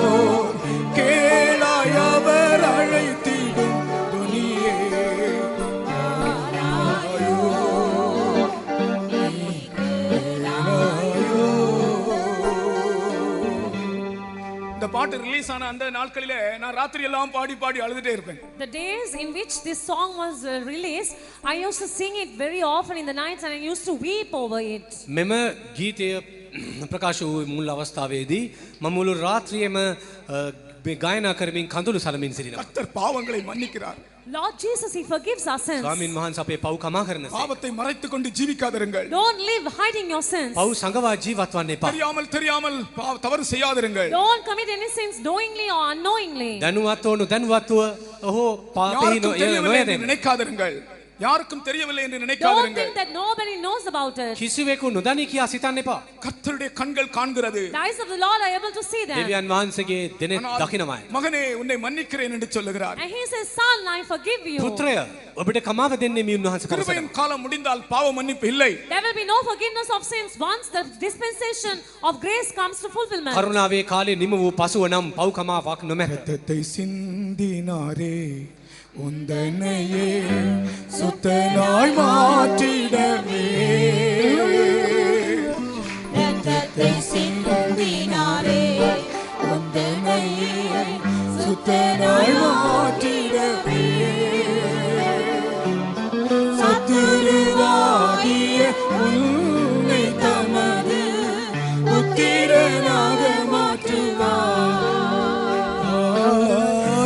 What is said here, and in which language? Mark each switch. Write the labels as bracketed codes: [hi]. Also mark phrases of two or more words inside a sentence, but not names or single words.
[ta] கேளாய் அவர் அழைத்திடும் துணியே. ஆராயோ நீ கேளாயோ. இந்த பாட்டு ரிலீஸ் ஆன அந்த நாட்களிலே நான் ராத்திரி எல்லாம் பாடி பாடி அழுதுட்டே இருப்பேன். [en] The days in which this song was released, I used to sing it very often in the nights, and I used to weep over it. [si] මෙම ගීතය ප්‍රකාශ වූ මුල් අවස්ථාවේදී මම මුළු රාත්‍රියේම ගායනා කරමින් කඳුළු සලමින් සිටිනවා. [ta] கர்த்தர் பாவங்களை மன்னிக்கிறார். [en] Lord Jesus, He forgives our sins. [si] ස්වාමින් වහන්සේ අපේ පව් කමා කරනසේ. [ta] பாவத்தை மறைத்துக் கொண்டு ஜீவிக்காதிருங்கள். [en] Don't live hiding your sins. [si] පව් සංගවා ජීවත් වන්න එපා. [ta] தெரியாமல் தவறு செய்யாதிருங்கள். [en] Don't commit any sins knowingly or unknowingly. [si] දැනුවත්ව නොදැනුවත්ව ඔහු පාපෙහි [ta] யாருக்கும் தெரியவில்லை என்று [si] නොයදෙන්න. [ta] நினைக்காதிருங்கள். யாருக்கும் தெரியவில்லை என்று [en] Don't [ta] நினைக்காதிருங்கள். [en] think that nobody knows about it. [si] කිසිවෙකු නොදනි කියා සිතන්න එපා. [ta] கர்த்தருடைய கண்கள் காண்கிறது. [en] The eyes of the Lord are able to see them. [si] දෙවියන් වහන්සේගේ දෙනෙත් [ta] ஆனால் [si] දකිනමයි. [ta] மகனே உன்னை மன்னிக்கிறேன் என்று சொல்லுகிறார். [en] And He says, Son, I forgive you. [si] පුත්‍රය ඔබට කමාව දෙන්නේ මේ උන්වහන්සේ පරසන. [ta] கிருபையின் காலம் முடிந்தால் பாவ மன்னிப்பு இல்லை. [en] There will be no forgiveness of sins once the dispensation of grace comes to fulfillment. [si] කරුණාවේ කාලේ නිම වූ පසුව නම් පව් කමාවක් නොමැත. [ta] இரத்தத்தை சிந்தினாரே உந்தனையே சுத்தனாய் மாற்றிடவே ரத்தத்தை சிந்தினாரே உந்தனையே சுத்தனாய் மாற்றிடவே சத்துருவாகிய உன்னை தமது புத்திரனாக மாற்றுவார்.